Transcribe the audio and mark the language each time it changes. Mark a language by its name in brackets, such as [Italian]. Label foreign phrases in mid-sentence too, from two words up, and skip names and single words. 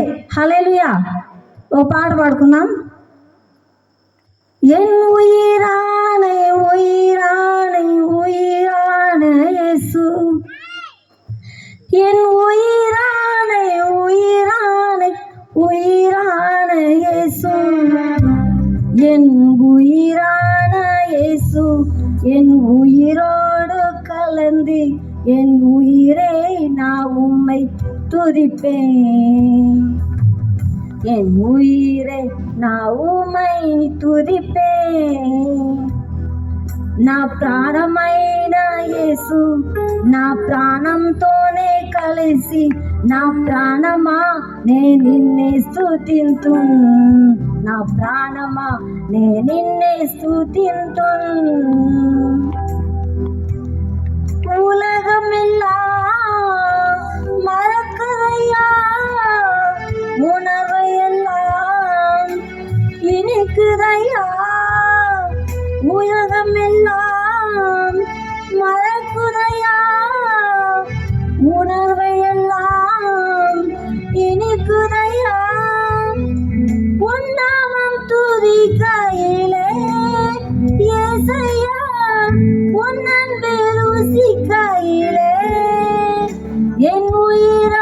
[Telugu] హల్లెలూయా. ఓ పాట పాడుకుందాం. [Tamil] என் உயிரானே உயிரானே உயிரானே இயேசு, என் உயிரானே உயிரானே உயிரானே இயேசு, என் உயிரான இயேசு, என் உயிரோடு கலந்து என் உயிரை நான் உம்மை துதிப்பேன், என் உயிரை நான் உம்மை துதிப்பேன். [Telugu] నా ప్రాణమైన యేసు, నా ప్రాణంతోనే కలిసి నా ప్రాణమా నే నిన్నే స్తుతింతు, నా ప్రాణమా నే నిన్నే స్తుతింతు. [Tamil] உலகமெல்லாம் மறக்குதையா, உணவையெல்லாம் இனிக்குதையா, உலகமெல்லாம் மறக்குதையா, உணர்வையெல்லாம் இனிக்குதையா, உன்னாமம் துதிக்கையிலே ஏசையா, உன் அன்பு ருசிக்கையிலே என் உயிர்